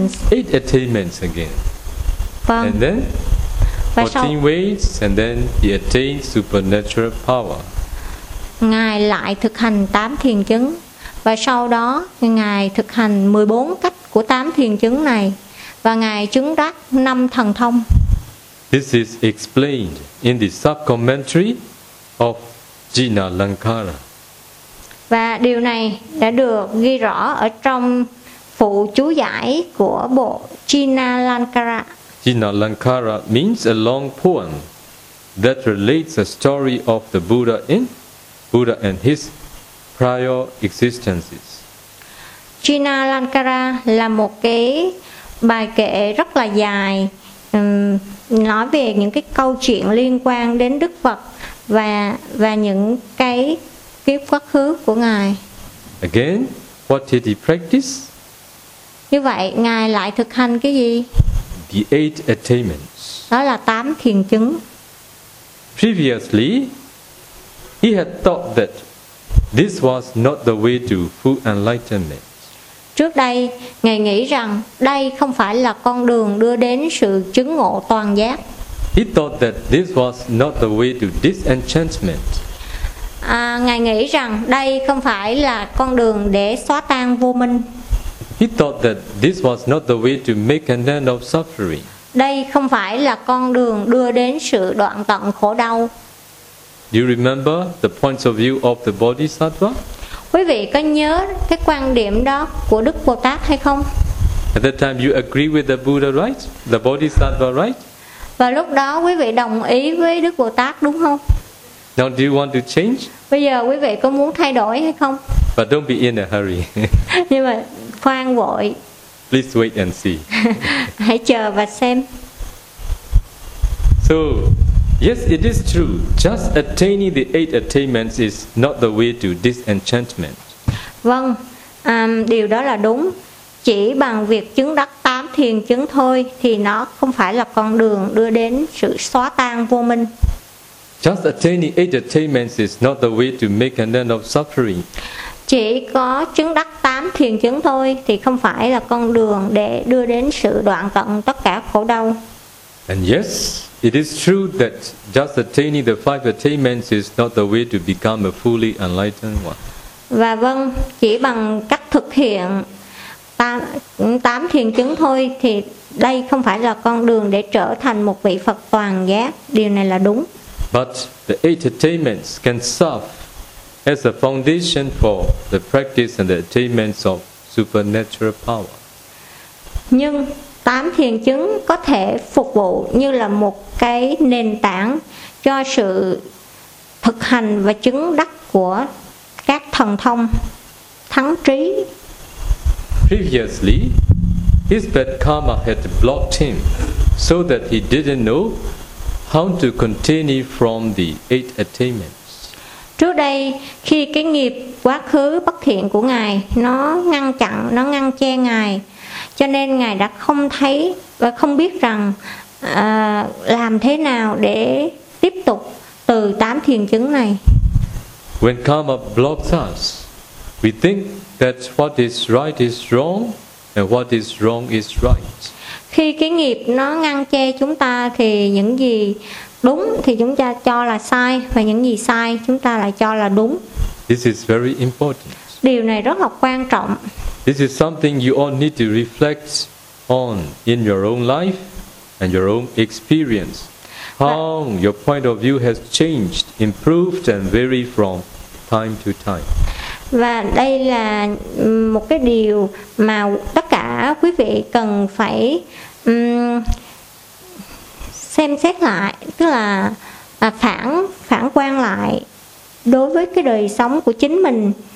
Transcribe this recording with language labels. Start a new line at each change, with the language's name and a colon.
English: Eight attainments again.
Vietnamese: Vâng.
English: And then 14 ways, and then he attained supernatural power.
Vietnamese: Ngài lại thực hành 8 thiền chứng, và sau đó ngài thực hành 14 cách của 8 thiền chứng này, và ngài chứng đắc 5 thần thông.
English: This is explained in the sub-commentary of Jinalankara.
Vietnamese: Và điều này đã được ghi rõ ở trong phụ chú giải của bộ Jinalankara.
English: Jinalankara means a long poem that relates a story of the Buddha in Buddha and his prior existences.
Vietnamese: Jinalankara là một cái bài kệ rất là dài, nói về những cái câu chuyện liên quan đến Đức Phật và những cái kiếp quá khứ của ngài.
English: Again, what did he practice?
Vietnamese: Như vậy, ngài lại thực hành cái gì?
English: The eight attainments.
Vietnamese: Đó là 8 thiền chứng.
English: Previously, he had thought that this was not the way to full enlightenment.
Vietnamese: Trước đây, ngài nghĩ rằng đây không phải là con đường đưa đến sự chứng ngộ toàn giác.
English: He thought that this was not the way to disenchantment.
Vietnamese: Ngài nghĩ rằng đây không phải là con đường để xóa tan vô minh.
English: He thought that this was not the way to make an end of suffering.
Vietnamese: Đây không phải là con đường đưa đến sự đoạn tận khổ đau.
English: Do you remember the points of view of the Bodhisattva?
Vietnamese: Quý vị có nhớ cái quan điểm đó của Đức Bồ Tát hay không?
English: At that time you agree with the Buddha, right? The Bodhisattva, right?
Vietnamese: Và lúc đó quý vị đồng ý với Đức Bồ Tát đúng không?
English: Now, do you want to change?
Vietnamese: Bây giờ quý vị có muốn thay đổi hay không?
English: But don't be in a hurry.
Vietnamese: Nhưng mà khoan vội.
English: Please wait and see.
Vietnamese: Hãy chờ và xem.
English: So, yes, it is true. Just attaining the eight attainments is not the way to disenchantment.
Vietnamese: Vâng, điều đó là đúng. Chỉ bằng việc chứng đắc 8 thiền chứng thôi thì nó không phải là con đường đưa đến sự xóa tan vô minh.
English: Just attaining eight attainments is not the way to make an end of suffering.
Vietnamese: Chỉ có chứng đắc 8 thiền chứng thôi thì không phải là con đường để đưa đến sự đoạn tận tất cả khổ đau.
English: And yes, it is true that just attaining the five attainments is not the way to become a fully enlightened one.
Vietnamese: Và vâng, chỉ bằng cách thực hiện 8 thiền chứng thôi thì đây không phải là con đường để trở thành một vị Phật toàn giác. Điều này là đúng.
English: But the eight attainments can serve as a foundation for the practice and the attainments of supernatural power.
Vietnamese: Nhưng 8 thiền chứng có thể phục vụ như là một cái nền tảng cho sự thực hành và chứng đắc của các thần thông thắng trí.
English: Previously, his bad karma had blocked him so that he didn't know how to continue from the eight attainments.
Vietnamese: Trước đây khi cái nghiệp quá khứ bất thiện của Ngài nó ngăn chặn, nó ngăn che Ngài, cho nên Ngài đã không thấy và không biết rằng làm thế nào để tiếp tục từ tám thiền chứng này.
English: When karma blocks us, we think that what is right is wrong and what is wrong is right.
Vietnamese: Khi cái nghiệp nó ngăn che chúng ta thì những gì đúng thì chúng ta cho là sai và những gì sai chúng ta lại cho là đúng.
English: This is very important.
Vietnamese: Điều này rất là quan trọng.
English: This is something you all need to reflect on in your own life and your own experience. How your point of view has changed, improved and varied from time to time.
Vietnamese: Và đây là một cái điều mà tất cả quý vị cần phải xem xét lại, tức là phản quan lại đối với cái đời sống của chính mình,